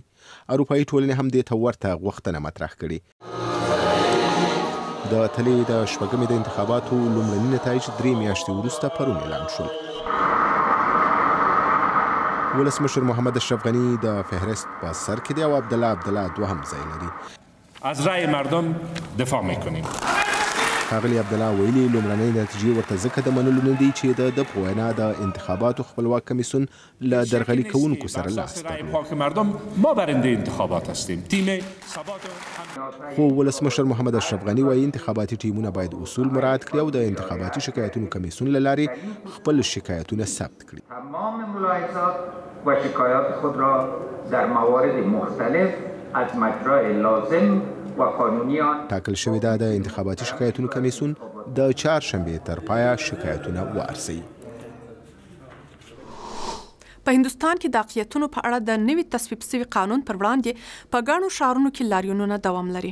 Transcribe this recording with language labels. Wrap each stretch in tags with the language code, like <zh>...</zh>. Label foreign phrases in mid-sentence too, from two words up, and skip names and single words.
<ps>اروپایي ټولنې هم دې ته ورته غوښتنه مطرح کړې. د اتلې د شپږمې د انتخاباتو لومړني نتایج 3 میاشتې وروسته پرون اعلان شول. ولسمشر محمد اشرف غنی د فهرست په سر کې دی او عبدالله دوهم ځای لري.</ps> <fa>از رأی مردم دفاع میکنیم.</fa> <ps>ښاغلي عبدالله ویلي لومړنۍ نتیجې ورته ځکه د منلو نه دي چې د په وینا د انتخاباتو خپلواک کمیسیون له درغلي کوونکو سره لاس درلود.</ps> <fa>مردم ما برنده انتخابات هستیم. تیم</fa> <ps>خو ولسمشر محمد اشرف غنی وایي انتخاباتي ټیمونه باید اصول مراعات کړي او د انتخاباتي شکایتونو کمیسیون له لارې خپل شکایتونه ثبت کړي.</ps> <fa>تمام ملاحظات و شکایات خود را در موارد مختلف از مجرای لازم</fa> <ps>ټاکل شوې ده د انتخاباتي شکایتونو کمیسیون د چهارشنبې تر پایه شکایتونه وارسوي. په هندوستان کې د اقلیتونو په اړه د نوي تصویب شوي قانون پر وړاندې په ګڼو ښارونو کې لاریونونه دوام لري.</ps>